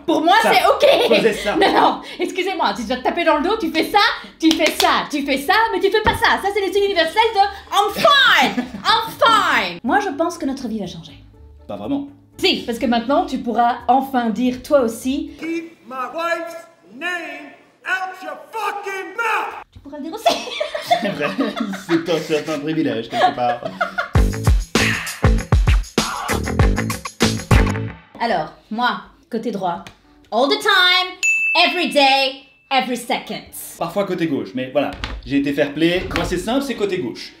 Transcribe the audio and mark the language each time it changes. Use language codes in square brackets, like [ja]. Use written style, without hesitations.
[fr] Pour moi, Ça. c'est ok. Faisais ça. Non, non, excusez-moi, tu dois te taper dans le dos, tu fais ça, tu fais ça, tu fais ça, mais tu fais pas ça. Ça, c'est le signe universel de [en] I'm fine! I'm fine! [fr] Moi, je pense que notre vie va changer. Pas vraiment. Si, parce que maintenant, tu pourras enfin dire toi aussi. [en] Keep my wife's name out your fucking mouth! [fr] Tu pourras le dire aussi. C'est vrai, c'est un certain privilège, quelque part. Alors, moi, côté droit, [en] all the time, every day, every second. [fr] Parfois côté gauche, mais voilà. J'ai été fair play. Moi, c'est simple, c'est côté gauche.